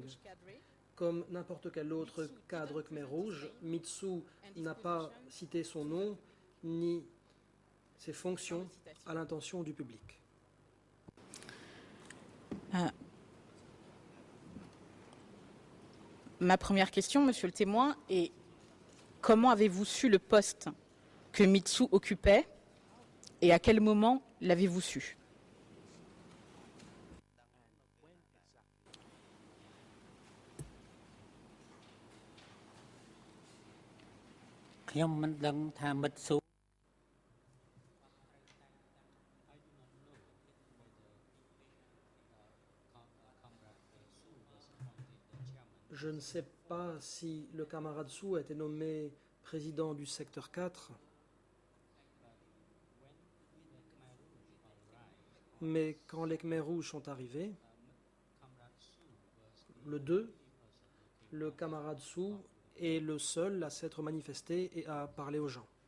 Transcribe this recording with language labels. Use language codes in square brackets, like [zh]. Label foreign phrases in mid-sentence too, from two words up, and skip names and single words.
[fr] Comme n'importe quel autre cadre Khmer Rouge, Mitsu n'a pas cité son nom ni ses fonctions à l'intention du public. Ma première question, monsieur le témoin, est comment avez-vous su le poste que Mitsu occupait et à quel moment l'avez-vous su? [km] ខ្ញុំមិនដឹងថាមិត្តស៊ូ [fr] Je ne sais pas si le camarade Sou a été nommé président du secteur 4, mais quand les Khmer Rouges sont arrivés, le 2, le camarade Sou est le seul à s'être manifesté et à parler aux gens.